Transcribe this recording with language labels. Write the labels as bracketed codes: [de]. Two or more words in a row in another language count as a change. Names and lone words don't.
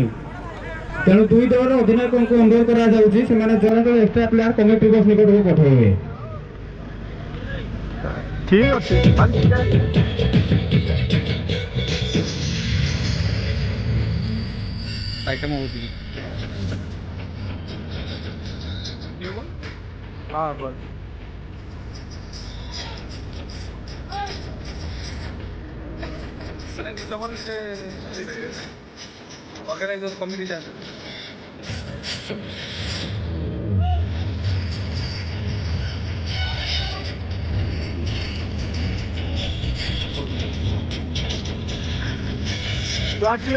[or] ତେଣୁ ଦୁଇ ଦଳର ଅଧିନାୟକଙ୍କୁ ଅନୁରୋଧ କରାଯାଉଛି ସେମାନେ ଜଣେ ଜଣେ ଏକ୍ସଟ୍ରା ପ୍ଲେୟାର କମିଟି ବକ୍ସ ନିକଟକୁ ପଠାଇବେ। [hi] ठीक अच्छे आइटम होती है हाँ बस ऑर्गेनाइजर कमिटी [en] Got you.